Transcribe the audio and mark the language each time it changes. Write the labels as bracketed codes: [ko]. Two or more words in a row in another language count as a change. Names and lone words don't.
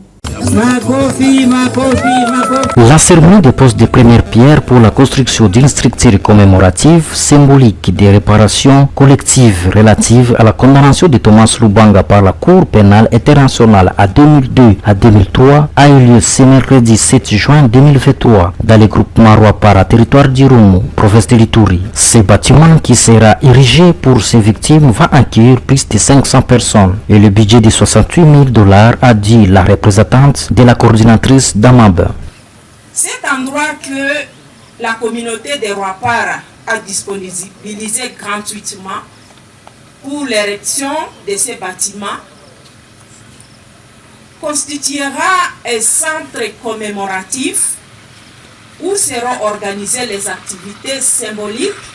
[fr] La cérémonie dépose des premières pierres pour la construction d'une structure commémorative symbolique des réparations collectives relatives à la condamnation de Thomas Lubanga par la Cour pénale internationale à 2002 à 2003 a eu lieu ce mercredi 7 juin 2023 dans le groupement Rwapara, territoire d'Irumu, province de l'Ituri. Ce bâtiment qui sera érigé pour ces victimes va accueillir plus de 500 personnes et le budget de $68,000 a dit la représentante de la coordinatrice d'Amab. Cet endroit que la communauté de Rwapara a disponibilisé gratuitement pour l'érection de ces bâtiments constituera un centre commémoratif où seront organisées les activités symboliques